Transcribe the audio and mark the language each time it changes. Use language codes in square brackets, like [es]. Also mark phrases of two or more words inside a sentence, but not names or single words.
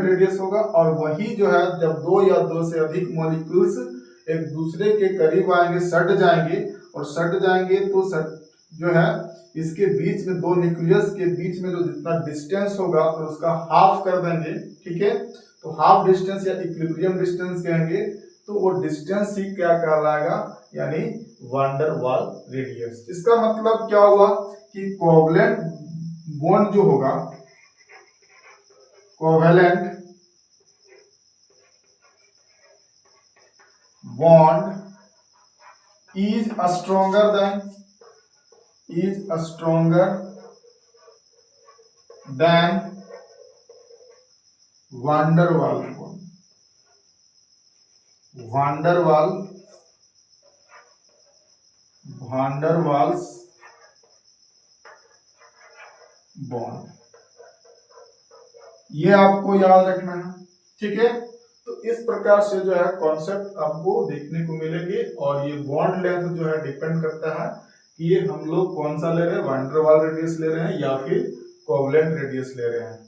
[hi] रेडियस होगा, और वही जो है जब दो या दो से अधिक मॉलिक्यूल्स एक दूसरे के करीब आएंगे, सट जाएंगे, और सट जाएंगे तो जो है इसके बीच में दो न्यूक्लियस के बीच में जो जितना डिस्टेंस होगा और उसका हाफ कर देंगे, ठीक है, तो [en] half distance [hi] या [en] equilibrium distance [hi] कहेंगे, तो वो डिस्टेंस ही क्या कहलाएगा, यानी [en] van der Waal radius. [hi] इसका मतलब क्या हुआ कि [en] covalent bond [hi] जो होगा, [en] covalent bond is stronger than van der Waals bond. van der Waals bond, [hi] ये आपको याद रखना है, ठीक है। तो इस प्रकार से जो है कॉन्सेप्ट आपको देखने को मिलेंगे, और ये [en] bond length [hi] जो है डिपेंड करता है कि ये हम लोग कौन सा ले रहे हैं, [en] van der Waal radius [hi] ले रहे हैं या फिर [en] covalent radius [hi] ले रहे हैं।